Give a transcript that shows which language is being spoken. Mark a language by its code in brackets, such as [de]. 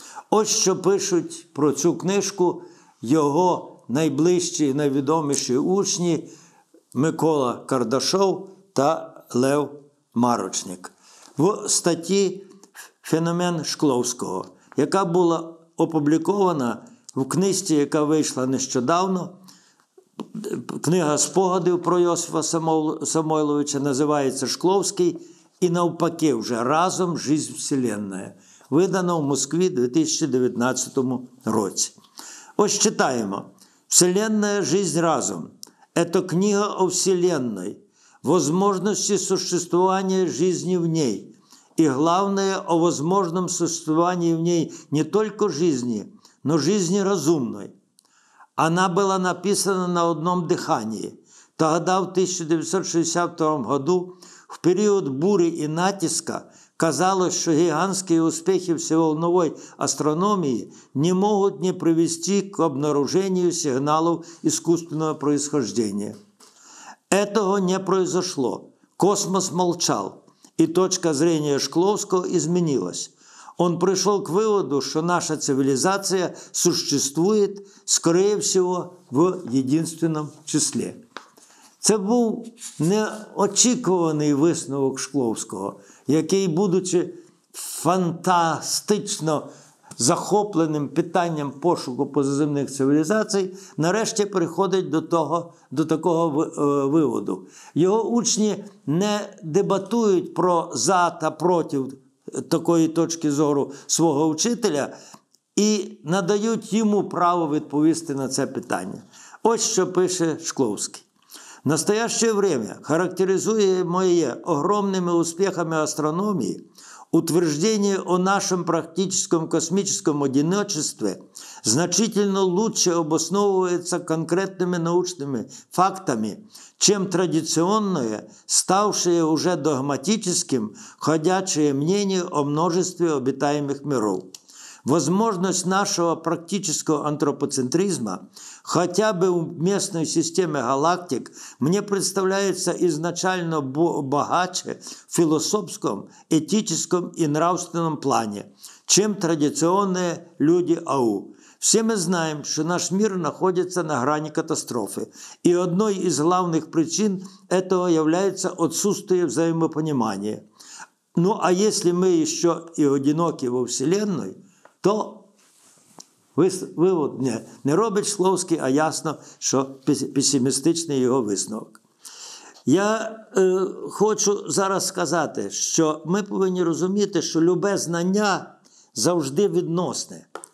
[uk] Ось що пишуть про цю книжку його найближчі і найвідоміші учні Микола Кардашов та Лев Марочник в статті «Феномен Шкловського», яка була опублікована в книжці, яка вийшла нещодавно. Книга спогадів про Йосифа Самойловича називається «Шкловський» і навпаки вже «Разом. [ru] Жизнь Вселенная», [uk] видана в Москві в 2019 році. Ось читаємо. [ru] «Вселенная. Жизнь разом. Это книга о Вселенной, возможности существования жизни в ней, и главное, о возможном существовании в ней не только жизни, но жизни разумной. Она была написана на одном дыхании. Тогда, в 1962 году, в период бури и натиска, казалось, что гигантские успехи всеволновой астрономии не могут не привести к обнаружению сигналов искусственного происхождения. Этого не произошло. Космос молчал, и точка зрения Шкловского изменилась. Он пришел к выводу, что наша цивилизация существует, скорее всего, в единственном числе. [uk] Це був неочікуваний висновок Шкловського, який, будучи фантастично захопленим питанням пошуку позаземних цивілізацій, нарешті приходить до такого виводу. Його учні не дебатують про за та проти такої точки зору свого вчителя і надають йому право відповісти на це питання. Ось що пише Шкловський. [ru] В настоящее время, характеризуемое огромными успехами астрономии, утверждение о нашем практическом космическом одиночестве значительно лучше обосновывается конкретными научными фактами, чем традиционное, ставшее уже догматическим, ходячее мнение о множестве обитаемых миров. Возможность нашего практического антропоцентризма хотя бы в местной системе галактик мне представляется изначально богаче в философском, этическом и нравственном плане, чем традиционные люди АУ. Все мы знаем, что наш мир находится на грани катастрофы, и одной из главных причин этого является отсутствие взаимопонимания. Ну а если мы еще и одиноки во Вселенной, [uk] то вивод не робить Шкловський, а ясно, що песимістичний його висновок. Я хочу зараз сказати, що ми повинні розуміти, що любе знання завжди відносне.